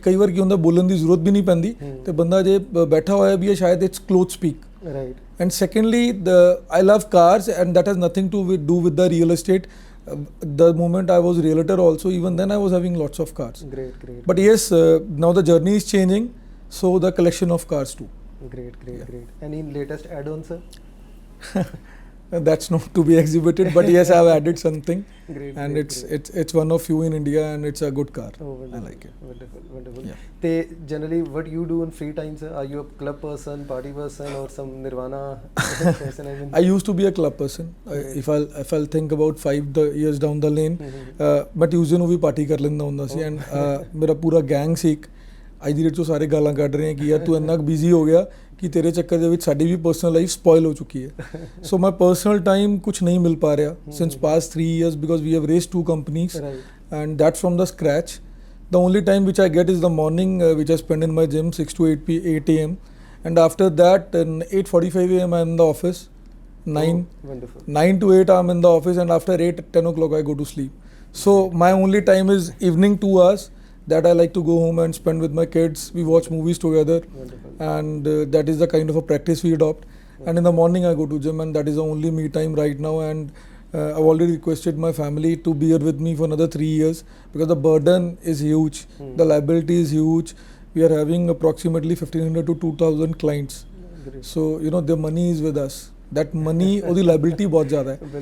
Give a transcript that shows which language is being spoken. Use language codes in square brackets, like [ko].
[pa] ਕਈ ਵਾਰ ਕੀ ਹੁੰਦਾ ਬੋਲਣ ਦੀ ਜ਼ਰੂਰਤ ਵੀ ਨਹੀਂ ਪੈਂਦੀ ਤੇ ਬੰਦਾ ਜੇ ਬੈਠਾ ਹੋਇਆ ਵੀ ਹੈ ਸ਼ਾਇਦ [en] It's cloth speak. Right. And secondly I love cars, and that has nothing to do with the real estate. The moment I was realtor also, even then I was having lots of cars. Great. But yes, now the journey is changing, so the collection of cars too. Great. Any latest add-ons, sir? That's not to be exhibited, but yes, I've added something. And it's one of few in India, and it's a good car. I like it. Wonderful. Yeah. They generally, what you do in free time, sir? Are you a club person, party person, or some nirvana person? I used to be a club person. If I'll think about 5 years down the lane, but Tuesday [pa] ਨੂੰ ਵੀ party ਕਰ ਲੈਂਦਾ ਹੁੰਦਾ ਸੀ. [en] And [pa] ਮੇਰਾ ਪੂਰਾ gang ਸੀ. ਅੱਜ ਦੀ date 'ਚ ਸਾਰੇ ਗਾਲਾਂ ਕੱਢ ਰਹੇ ਕਿ ਯਾਰ ਤੂੰ ਇੰਨਾ ਬਿਜ਼ੀ ਹੋ ਗਿਆ ਕਿ ਤੇਰੇ ਚੱਕਰ ਦੇ ਵਿੱਚ ਸਾਡੀ ਵੀ ਪਰਸਨਲ ਲਾਈਫ ਸਪੋਇਲ ਹੋ ਚੁੱਕੀ ਹੈ. [en] so my personal time [pa] ਕੁਛ ਨਹੀਂ ਮਿਲ ਪਾ ਰਿਹਾ [en] Since past 3 years because we have raised 2 companies, and that's from the scratch. The only time which I get is the morning, which I spend in my gym 6 to 8 a.m. and after that 8:45 a.m. I'm in the office. 9 to 8 I'm in the office, and after 10 o'clock I go to sleep. So my only time is evening 2 hours that I like to go home and spend with my kids. We watch movies together. And that is the kind of a practice we adopt. And in the morning I go to gym, and that is the only me time right now. And I've already requested my family to bear with me for another 3 years because the burden is huge. The liability is huge. We are having approximately 1500 to 2000 clients. So their money is with us. That money [pa] ਉਹਦੀ liability ਬਹੁਤ ਜ਼ਿਆਦਾ ਹੈ.